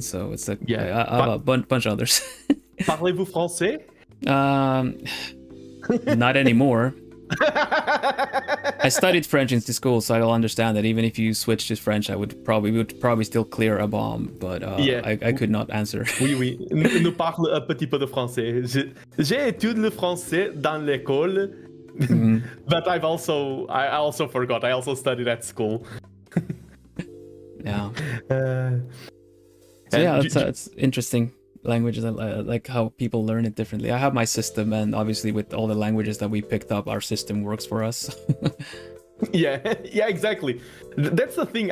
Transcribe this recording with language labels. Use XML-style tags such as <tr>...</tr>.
<en>So it's like I have a bunch of others.</en> <fr>Parlez-vous français?</fr> <en>Not anymore. I studied French in school, so I'll understand that even if you switch to French, I would probably still clear a bomb, but I could not answer.</en> <fr>Oui. Nous parle un petit peu de français. J'ai étudié le français dans l'école,</fr> <en>but I also forgot. I also studied at school. Yeah. It's interesting. Languages, I like how people learn it differently. I have my system, and obviously with all the languages that we picked up, our system works for us. Yeah, yeah, exactly. That's the thing.</en>